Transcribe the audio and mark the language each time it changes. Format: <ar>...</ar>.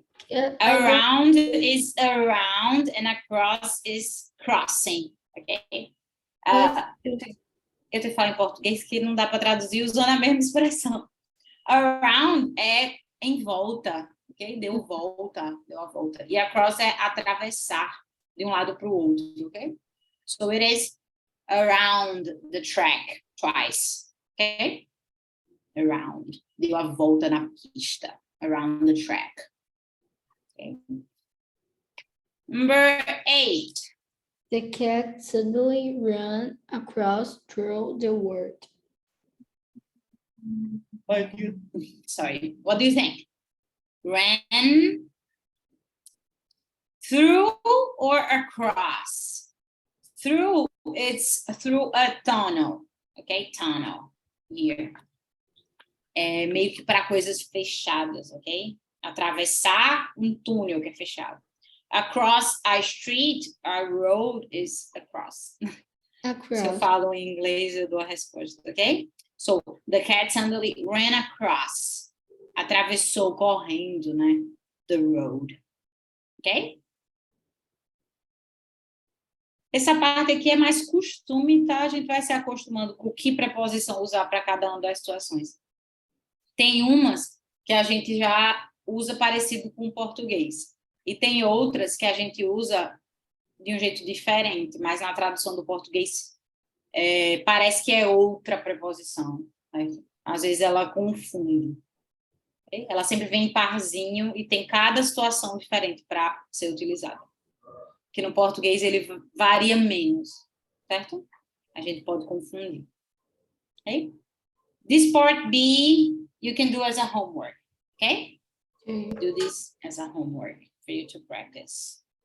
<en>Around is around and across is crossing, ok?</en> <pt>Eu te falo em português que não dá para traduzir usando a mesma expressão. Around é em volta, ok? Deu a volta. E across é atravessar de um lado para o outro, ok?</pt> <en>So it is around the track twice, ok?</en> <pt>Around. Deu a volta na pista.</pt> <en>Around the track.</en> <pt>Okay.</pt> <en>Number 8. The cat suddenly ran across through the world. Sorry, what do you think? Ran through or across? Through, it's through a tunnel, okay? Tunnel, here.</en> <pt>É meio que para coisas fechadas, ok? Atravessar túnel que é fechado.</pt> <en>Across a street, a road is across. Across.</en> <pt>Se eu falo em inglês, eu dou a resposta, ok?</pt> <en>So, the cat suddenly ran across.</en> <pt>Atravessou correndo, né?</pt> <en>The road.</en> <pt>Ok? Essa parte aqui é mais costume, tá? A gente vai se acostumando com que preposição usar para cada uma das situações. Tem umas que a gente já usa parecido com o português. E tem outras que a gente usa de um jeito diferente, mas na tradução do português parece que é outra preposição. Né? Às vezes ela confunde. Okay? Ela sempre vem em parzinho e tem cada situação diferente para ser utilizada. Que no português ele varia menos, certo? A gente pode confundir. Okay?</pt> <en>This part B, you can do as a homework, okay? Do this as a homework for you to practice.</en>